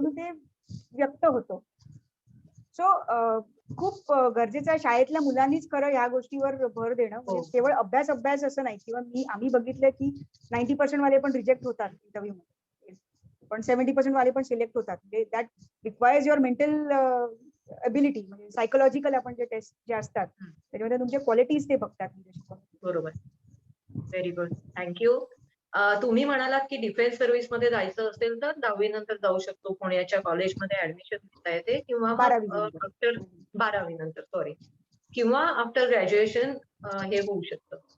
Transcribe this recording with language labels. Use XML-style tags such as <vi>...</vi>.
<mr>त्याच्यामधून ते व्यक्त होतं. सो खूप गरजेचं आहे शाळेतल्या मुलांनीच खरं ह्या गोष्टीवर भर देणं. हो. म्हणजे केवळ अभ्यास असं नाही. किंवा आम्ही बघितलं की 90% वाले पण रिजेक्ट होतात इंटरव्ह्यू मध्ये, पण 70% वाले पण सिलेक्ट होतात.</mr> <en>That requires your mental ability.</en> <mr>म्हणजे सायकोलॉजिकल आपण जे टेस्ट जे असतात त्याच्यामध्ये तुमच्या क्वालिटीज ते बघतात. बरोबर. Very good. थँक्यू. तुम्ही म्हणालात की डिफेन्स सर्व्हिस मध्ये जायचं असेल तर 10वी नंतर जाऊ शकतो. पुण्याच्या कॉलेजमध्ये ऍडमिशन घेता येते किंवा मग 12वी नंतर. आफ्टर 12वी नंतर सॉरी किंवा आफ्टर ग्रॅज्युएशन हे होऊ शकतं.</mr>